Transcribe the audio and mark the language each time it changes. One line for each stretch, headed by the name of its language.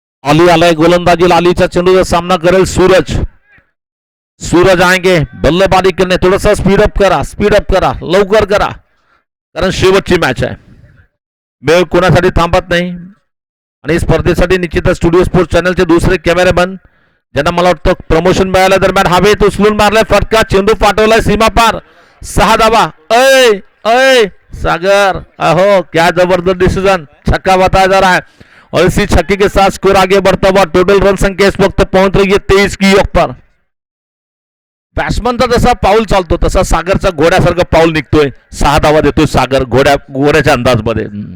Marathi: अली आलाय गोलंदाजीला, अलीचा चेंडूचा सामना करेल सूरज।
Hindi: सूरज आएंगे बल्लेबाजी करने,
Marathi: थोडासा स्पीडअप करा लवकर करा, कारण शेवटची मॅच आहे, वेळ कोणासाठी थांबत नाही। आणि स्पर्धेसाठी निश्चितच स्टुडिओ स्पोर्ट्स चॅनलचे दुसरे कॅमेरामॅन ज्यांना मला वाटतं प्रमोशन मिळाल्या दरम्यान हवेत उचलून मारलाय फटका, चेंडू पाठवलाय सीमा पार, 6 धावा।
Hindi: अय सागर, अहो क्या जबरदस्त डिसीजन, छक्का बताया जा रहा है और इसी छक्के के साथ स्कोर आगे बढ़ता हुआ टोटल रन संख्या इस वक्त पहुंच रही है 23 की योग पर।
Marathi: बॅट्समनचा जसा पाऊल चालतो तसा सागरचा घोड्यासारखा पाऊल निघतोय, 6 धावा देतोय सागर घोड्याच्या अंदाजमध्ये।